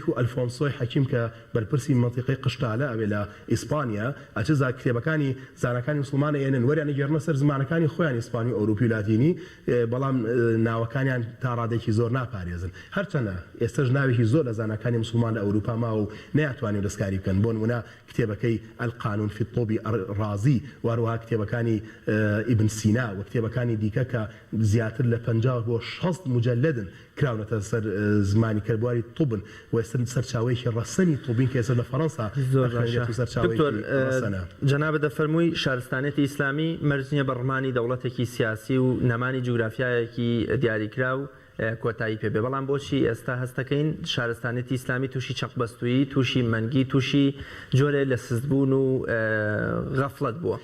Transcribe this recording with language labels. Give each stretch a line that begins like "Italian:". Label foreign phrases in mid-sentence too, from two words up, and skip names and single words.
Central Kurdish: و ئەلفۆنسۆی حەکیم کە بەرپرسی مەنتیقەی قشتالە ئەوێ لە ئیسپانیا، ئەچ کتێبەکانی زانەکانی مسلمانە ئێنن وەریان گێڕنە سەر زمانەکانی خۆیان ئیسپانی و ئەوروپی و لاتینی، بەڵام ناوەکانیان تا ڕادێکی زۆر ناپارێزن، هەرچەنە ئێستاش ناوێکی زۆر لە زانەکانی مسلمان لە ئەوروپا ماوە و نەیانتوانین دەستکاری بکەن، بۆ نمونە کتێبەکەی القانون في الطب الرازي، وهروها کتێبەکانی ئیبن سینا و کتێبەکانی دیکە کە زیاتر لە 50 بۆ 60 مجلدن کراونەتە سەر زمانی کەربواری طبن و سەرچاوەیەکی ڕەسەنی طبین کە ئێستا لە فەڕەنسا جەنابە دەفەرمووی شارستانێتی ئیسلامی مەرج نییە بە ڕمانی دەوڵەتێکی سیاسی و نەمانی جوگرافیایەکی دیاریکرا و کۆتایی پێبێ، بەڵام بۆچی ئێستا هەستەکەین شارستانێتی ئیسلامی تووشی چەقبەستووی، تووشی مەنگی، تووشی جۆرێ لە سزبوون و غەفڵەت بووە؟